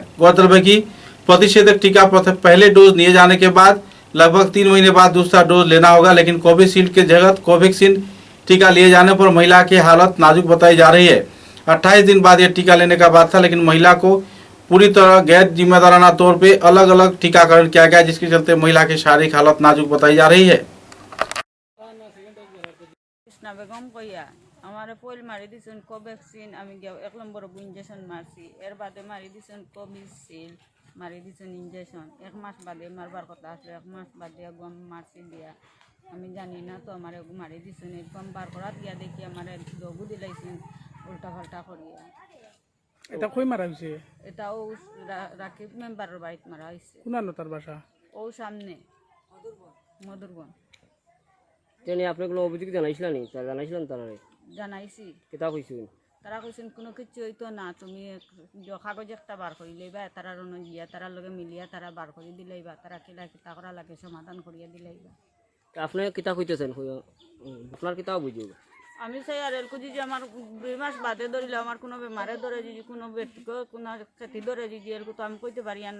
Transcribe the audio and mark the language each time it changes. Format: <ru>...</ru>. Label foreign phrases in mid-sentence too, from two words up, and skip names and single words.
<hi>गौरतलब है कि प्रतिषेधक टीका पहले डोज लिए जाने के बाद लगभग 3 महीने बाद दूसरा डोज लेना होगा, लेकिन कोविशील्ड के जगह कोवैक्सीन टीका लिए जाने पर महिला की हालत नाजुक बताई जा रही है। 28 दिन बाद यह टीका लेने का बात था, लेकिन महिला को पूरी तरह गैर जिम्मेदाराना तौर पे अलग अलग टीकाकरण किया गया, जिसके चलते महिला की शारीरिक हालत नाजुक बताई जा रही है।</hi> <syl>कृष्णा বেগম কইয়া আমার পইল মারি দিছেন কোভ্যাক্সিন, আমি 1 নম্বর ইঞ্জেকশন মারছি, এর বাদে মারি দিছেন কোভিশিল্ড, মারি দিছেন ইঞ্জেকশন। 1 মাস বাদে মারবার কথা আসলে 1 মাস বাদে গম মারছি দিয়া আমি জানি না তো আমার মারি দিছেন। এরকম বার করাত গিয়া দেখি আমার দগু দিলাইছেন উল্টা পাল্টা করিয়া। এটা কই মারা হয়েছে? এটাও রাকিব মেম্বারের বাড়িতে মারা হয়েছে। কোনানো তার বাসা? ও সামনে মধুরবন। তেনে আপনাগুলো অভিযোগ জানাইছিলেন নি? জানাইছিলেন তারা? জানাইছি। কেতা কইছেন? তারা কইছেন কোনো কিছু হইতো না, তুমি কাগজ একটা বার করি লইবা, তারা রন গিয়া তারার লগে মিলিয়া তারা বার করে দিলাইবা, তারা কিলা কিতা করা লাগে সমাধান করিয়া দিলাইবা। আপনি কিতা কইতেছেন? আপনার কিতা অভিযোগ? আমি চাই আর এরকম যদি আমার 2 মাস বাদে ধরিলে আমার কোনো বেমারে ধরে যদি কোনো ব্যক্তিকে কোনো ক্ষতি ধরে যদি এরকম তো আমি কইতে পারি আর না।</syl>